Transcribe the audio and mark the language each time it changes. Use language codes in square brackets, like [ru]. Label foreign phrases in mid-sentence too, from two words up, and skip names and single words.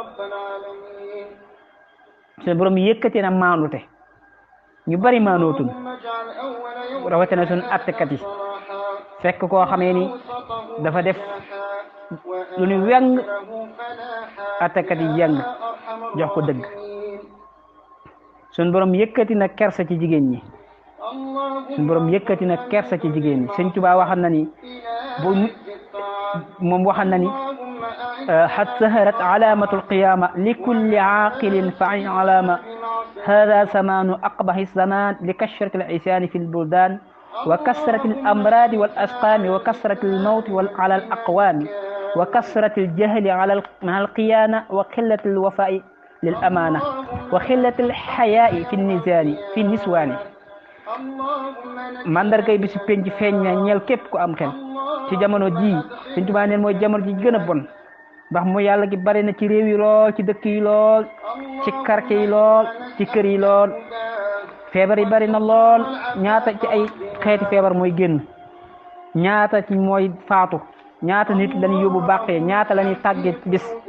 [wo] suñ borom yëkkati na maanute ñu bari maanootul rawatina suñ attekat yi fekk koo xamee ni dafa def lu ñu weng attekat yi jàng jox ko dëgg suñ borom yëkkati na kersa ci jigéen ñi suñ borom yëkkati na kersa ci jigéen ñi Sëñ Tuubaa waxal na ni moom waxal na ni [ar] قد ظهرت علامات القيامة لكل عاقل فعلامة هذا زمان أقبح زمان لكثرة العصيان في البلدان وكثرة الأمراض والأسقام وكثرة الموت على الأقوام وكثرة الجهل على القيانة وقلة الوفاء للأمانة وقلة الحياء في النزان في النسوان [wo] mandargay bi si penc feeñ na ñeel képp ku am xel ci jamono ji Sëñ Tuubaa neen mooy jamono ji gën a bon ndax mu yàlla gi bari na ci réew yi lool ci dëkk yi lool ci quartier yi lool ci kër yi lool feebar yi bari na lool ñaata ci ay xeeti feebar mooy génn ñaata ci mooy faatu ñaata nit lañuy yóbbu bàqee ñaata lañuy tàgge bis